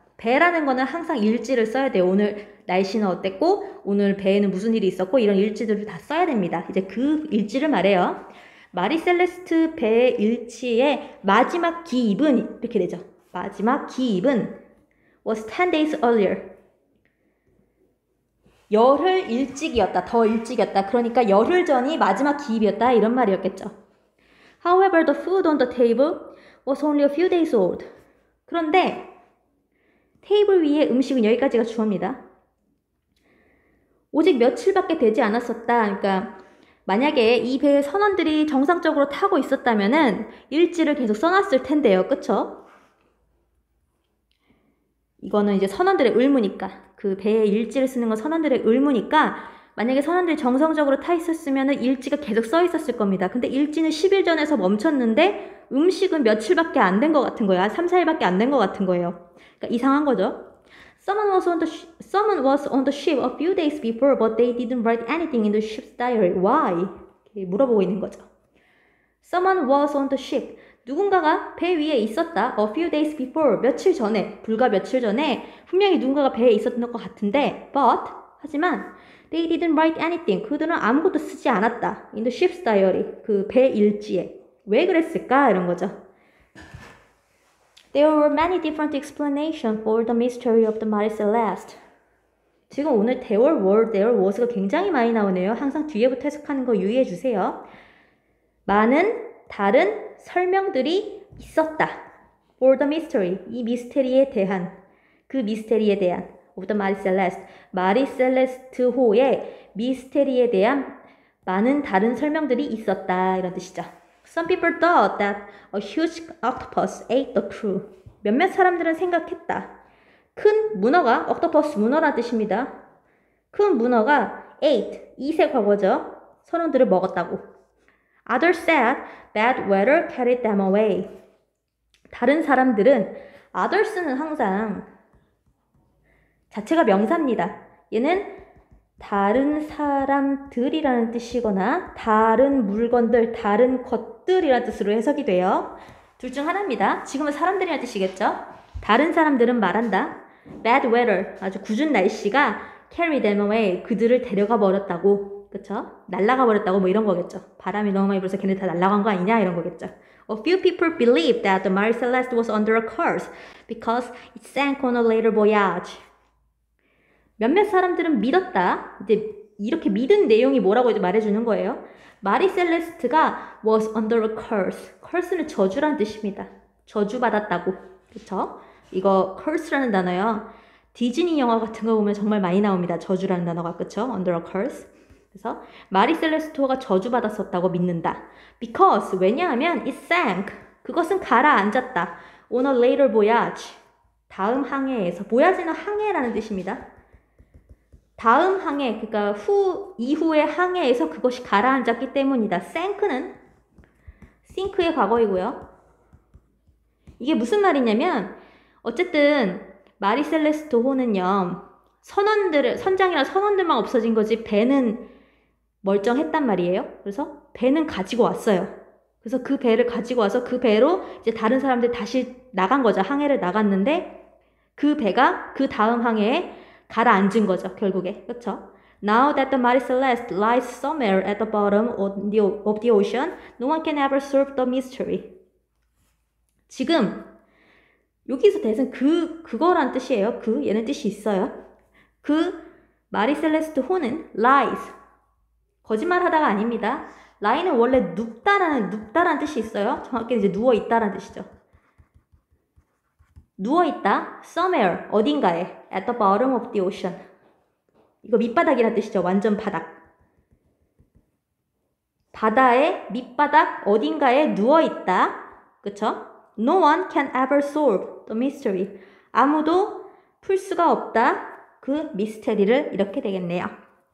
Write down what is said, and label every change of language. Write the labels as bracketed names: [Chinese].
[Korean] 배라는 거는 항상 일지를 써야 돼요. 오늘 날씨는 어땠고 오늘 배에는 무슨 일이 있었고 이런 일지들을 다 써야 됩니다. 이제 그 일지를 말해요. 마리 셀레스트 배의 일지의 마지막 기입은 이렇게 되죠. 마지막 기입은 [English] was 10 days earlier. [Korean] 열흘 일찍이었다. 더 일찍이었다. 그러니까 열흘 전이 마지막 기입이었다. 이런 말이었겠죠. [English] However, the food on the table was only a few days old. [Korean] 그런데 테이블 위에 음식은 여기까지가 주어입니다. 오직 며칠밖에 되지 않았었다. 그러니까 만약에 이 배의 선원들이 정상적으로 타고 있었다면은 일지를 계속 써놨을 텐데요. 그쵸? 이거는 이제 선원들의 의무니까 그 배의 일지를 쓰는 건 선원들의 의무니까 만약에 선원들이 정상적으로 타 있었으면 일지가 계속 써 있었을 겁니다. 근데 일지는 10일 전에서 멈췄는데 음식은 며칠밖에 안 된 것 같은 거예요. 3, 4일밖에 안 된 것 같은 거예요. 그러니까 이상한 거죠. [English] Someone was on the ship a few days before, but they didn't write anything in the ship's diary. Why? [Korean] 이렇게 물어보고 있는 거죠. [English] Someone was on the ship. [Korean] 누군가가 배 위에 있었다. [English] A few days before. [Korean] 며칠 전에, 불과 며칠 전에 분명히 누군가가 배에 있었던 것 같은데, [English] but [Korean] 하지만 [English] they didn't write anything. [Korean] 그들은 아무것도 쓰지 않았다. [English] In the ship's diary. [Korean] 그 배 일지에. 왜 그랬을까? 이런 거죠. [English] There were many different explanations for the mystery of the Marie Celeste. [Korean] 지금 오늘 [English] there was [Korean] 가 굉장히 많이 나오네요. 항상 뒤에부터 해석하는 거 유의해 주세요. 많은 다른 설명들이 있었다. [English] For the mystery. [Korean] 이 미스테리에 대한. 그 미스테리에 대한. [English] of the Marie Celeste. [Korean] 마리 셀레스트호의 미스테리에 대한 많은 다른 설명들이 있었다. 이런 뜻이죠. [English] Some people thought that a huge octopus ate the crew. [Korean] 몇몇 사람들은 생각했다. 큰 문어가, octopus 문어라는 뜻입니다. 큰 문어가 ate, eat의 과거죠. 선원들을 먹었다고. [English] Others said bad weather carried them away. [Korean] 다른 사람들은, others는 항상 자체가 명사입니다. 얘는 다른 사람들이라는 뜻이거나 다른 물건들, 다른 것들이라는 뜻으로 해석이 돼요. 둘 중 하나입니다. 지금은 사람들이란 뜻이겠죠? 다른 사람들은 말한다. [English] Bad weather, [Korean] 아주 궂은 날씨가 [English] carry them away, [Korean] 그들을 데려가 버렸다고. 그쵸? 날아가 버렸다고 뭐 이런 거겠죠. 바람이 너무 많이 불어서 걔네 다 날아간 거 아니냐 이런 거겠죠. [English] A few people believed that the Marie Celeste was under a curse because it sank on a later voyage. [Korean] 몇몇 사람들은 믿었다. 이제 이렇게 믿은 내용이 뭐라고 이제 말해주는 거예요. 마리 셀레스트가 [English] was under a curse. [Korean] curse는 저주란 뜻입니다. 저주받았다고. 그쵸? 이거 curse라는 단어요. 디즈니 영화 같은 거 보면 정말 많이 나옵니다. 저주라는 단어가. 그쵸? [English] under a curse. [Korean] 그래서 마리 셀레스토가 저주받았었다고 믿는다. [English] Because [Korean] 왜냐하면 [English] it sank. [Korean] 그것은 가라앉았다. [English] On a later voyage. [Korean] 다음 항해에서. voyage는 항해라는 뜻입니다. 다음 항해, 그러니까 이후의 항해에서 그것이 가라앉았기 때문이다. sink는 sink의 과거이고요. 이게 무슨 말이냐면 어쨌든 마리 셀레스토 호는요. 선장이랑 선원들만 없어진 거지 배는 멀쩡했단 말이에요. 그래서 배는 가지고 왔어요. 그래서 그 배를 가지고 와서 그 배로 이제 다른 사람들 다시 나간 거죠. 항해를 나갔는데 그 배가 그 다음 항해에 가라앉은 거죠. 결국에. 그렇죠? [English] Now that the Marie Celeste lies somewhere at the bottom of the ocean, no one can ever solve the mystery. [Korean] 지금 여기서 대신 그거란 뜻이에요. 얘는 뜻이 있어요. 마리 셀레스트 호는 lies. 거짓말하다가 아닙니다. lie는 원래 눕다라는 뜻이 있어요. 정확히 이제 누워있다라는 뜻이죠. 누워있다, [English] somewhere, [Korean] 어딘가에, [English] at the bottom of the ocean. [Korean] 이거 밑바닥이라는 뜻이죠. 완전 바닥. 바다의 밑바닥 어딘가에 누워있다. 그쵸? [English] No one can ever solve the mystery. [Korean] 아무도 풀 수가 없다. 그 미스테리를 이렇게 되겠네요.